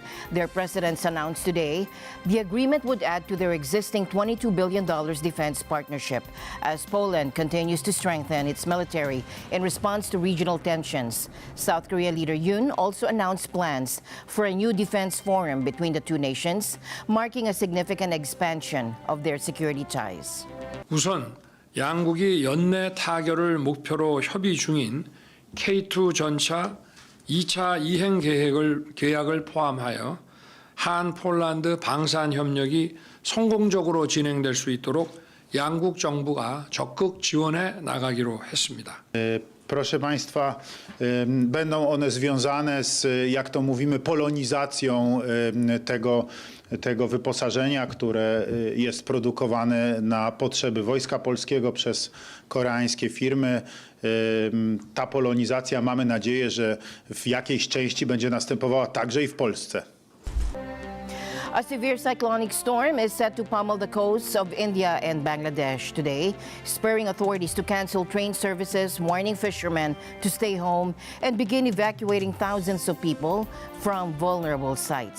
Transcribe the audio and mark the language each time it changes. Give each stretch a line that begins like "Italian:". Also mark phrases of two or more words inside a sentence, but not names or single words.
English: Their presidents announced today the agreement would add to their existing $22 billion defense partnership as Poland continues to strengthen its military in response to regional tensions. South Korea leader Yoon also announced plans for a new defense forum between the two nations, marking a significant expansion of their security ties.
Korean: 우선 양국이 연내 타결을 목표로 협의 중인 K2 전차 2차 이행 계약을 포함하여 한 폴란드 방산 협력이 성공적으로 진행될 수 있도록 양국 정부가 적극 지원해 나가기로 했습니다.
Polish: Proszę Państwa, będą one związane z, jak to mówimy, polonizacją tego wyposażenia, które jest produkowane na potrzeby Wojska Polskiego przez koreańskie firmy. Ta polonizacja, mamy nadzieję, że w jakiejś części będzie następowała także i w Polsce.
English: A severe cyclonic storm is set to pummel the coasts of India and Bangladesh today, spurring authorities to cancel train services, warning fishermen to stay home, and begin evacuating thousands of people from vulnerable sites.